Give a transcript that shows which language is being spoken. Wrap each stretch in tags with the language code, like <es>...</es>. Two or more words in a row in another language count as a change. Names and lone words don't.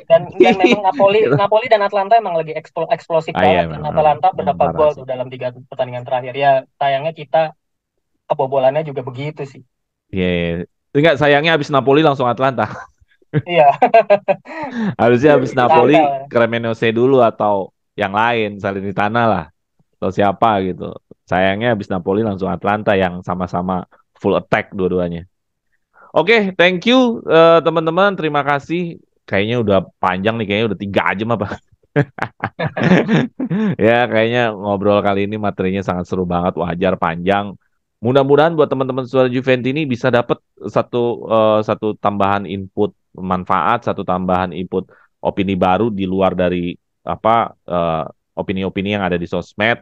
<id>dan memang Napoli Napoli dan Atlanta emang lagi eksplosif ah iya banget kan. memang, Atalanta memang berapa parah gol sih. tuh dalam 3 pertandingan terakhir. Ya sayangnya kita kebobolannya juga begitu sih. Iya, iya. Enggak, sayangnya habis Napoli langsung Atlanta. Iya, Harusnya habis Napoli tangkal. Cremonese dulu atau yang lain, Salernitana lah atau siapa gitu. Sayangnya habis Napoli langsung Atlanta yang sama-sama full attack dua-duanya. Oke,</id> <en>thank you</en> <id>teman-teman. Terima kasih. Kayaknya udah panjang nih, kayaknya udah 3 jam apa. Ya, kayaknya ngobrol kali ini materinya sangat seru banget, wajar panjang. Mudah-mudahan buat teman-teman suara Juventus ini bisa dapat satu tambahan input manfaat, satu tambahan input opini baru di luar dari apa opini-opini yang ada di sosmed.</id>